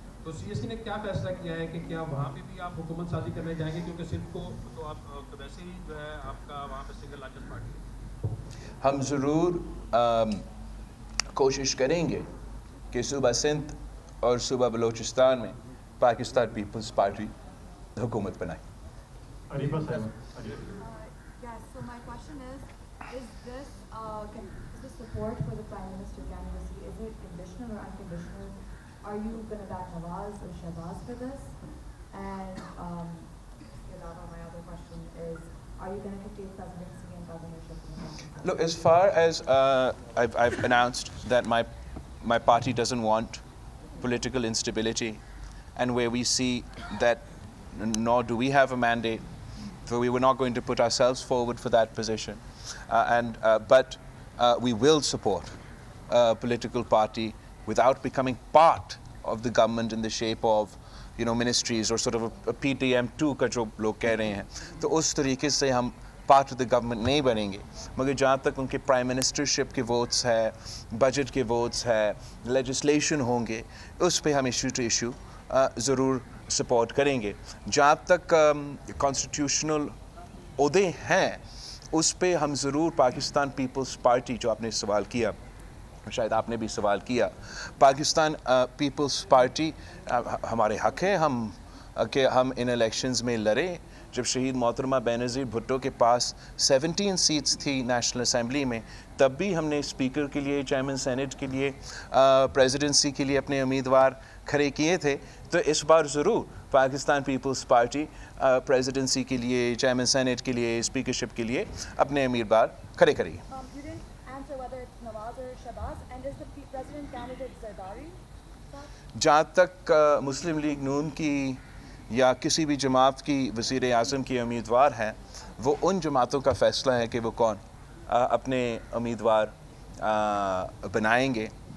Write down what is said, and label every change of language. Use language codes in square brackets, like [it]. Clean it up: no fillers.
[hi] तो सीएससी ने क्या फैसला किया है कि क्या वहाँ पे भी आप हुकूमत साजी करने जाएंगे, क्योंकि सिर्फ को तो आप वैसे ही जो है आपका वहाँ पे सिंगल लार्जेस्ट पार्टी है। हम ज़रूर कोशिश करेंगे कि सूबा सिंध और सूबा बलूचिस्तान में पाकिस्तान पीपल्स पार्टी हुकूमत बनाए। [en] Yes, so my question is this support for the Prime Minister candidacy, is it conditional or unconditional? Are you going to back Nawaz or Shahbaz for this? And my other question is, are you going to continue presidency and governorship? Look, as far as I've announced that my party doesn't want political instability, and where we see that nor do we have a mandate, so we were not going to put ourselves forward for that position. But we will support a political party without becoming part of the government in the shape of, ministries or sort of a PTM2 [hi] का जो लोग कह रहे हैं, तो उस तरीके से हम [en] part of the government [hi] नहीं बनेंगे। मगर जहाँ तक उनके प्राइम मिनिस्टरशिप के वोट्स है, बजट के वोट्स है, लेजिस्लेशन होंगे, उस पे हम इशू टू इशू ज़रूर सपोर्ट करेंगे। जहाँ तक कॉन्स्टिट्यूशनल ओहदे हैं उस पे हम ज़रूर पाकिस्तान पीपल्स पार्टी, जो आपने सवाल किया, शायद आपने भी सवाल किया, पाकिस्तान पीपल्स पार्टी हमारे हक़ है कि हम इन इलेक्शंस में लड़ें। जब शहीद मोहतरमा बेनज़ीर भुट्टो के पास 17 सीट्स थी नेशनल असम्बली में, तब भी हमने स्पीकर के लिए, चेयरमैन सेनेट के लिए, प्रेसिडेंसी के लिए अपने उम्मीदवार खड़े किए थे, तो इस बार ज़रूर पाकिस्तान पीपल्स पार्टी प्रेसिडेंसी के लिए, चेयरमैन सेनेट के लिए, स्पीकरशिप के लिए अपने उम्मीदवार खड़े करेगी। [en] You didn't answer whether it's Nawaz or Shahbaz, and is the president candidate Zardari? [hi] जहाँ तक मुस्लिम लीग नून की या किसी भी जमात की वज़ीर आज़म की उम्मीदवार हैं, वो उन जमातों का फ़ैसला है कि वो कौन अपने उम्मीदवार बनाएंगे।